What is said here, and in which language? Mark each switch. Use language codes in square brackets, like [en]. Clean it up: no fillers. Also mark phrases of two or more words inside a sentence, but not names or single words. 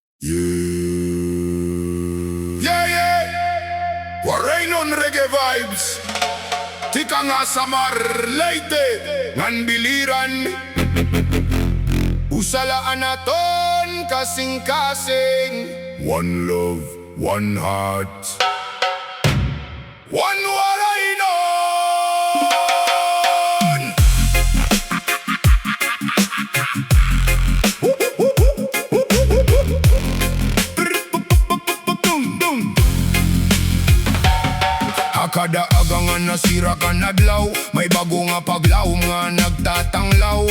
[en] Waraynon reggae vibes. [war] Tika nga sa marlate ngan biliran. Usalaan naton kasing-kasing. [en] One love, one heart, one Waraynon. [war] Kada agangan nasira ka nadlaw, may bago nga paglaom nga nagtatanglaw.